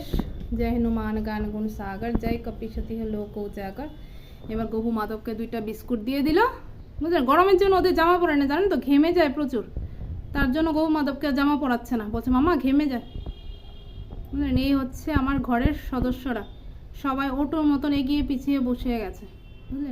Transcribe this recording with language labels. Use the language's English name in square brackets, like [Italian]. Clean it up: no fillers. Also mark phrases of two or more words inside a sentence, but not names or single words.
[Awadhi] जय हनुमान गान गुण सागर, जय कपिशती लोक उजागर। [Bangla] এবার গবু মাধবকে 2টা বিস্কুট দিয়ে দিল, বুঝলেন? গরমের জন্য ওদের জামা পরে না, জানেন তো, ঘেমে যায় প্রচুর, তার জন্য গবু মাধবকে জামা পরাচ্ছে না, বলছে মামা ঘেমে যায়, বুঝলেন? এই হচ্ছে আমার ঘরের সদস্যরা, সবাই ওটোর মতন এগিয়ে পিছিয়ে বসে গেছে, বুঝলেন?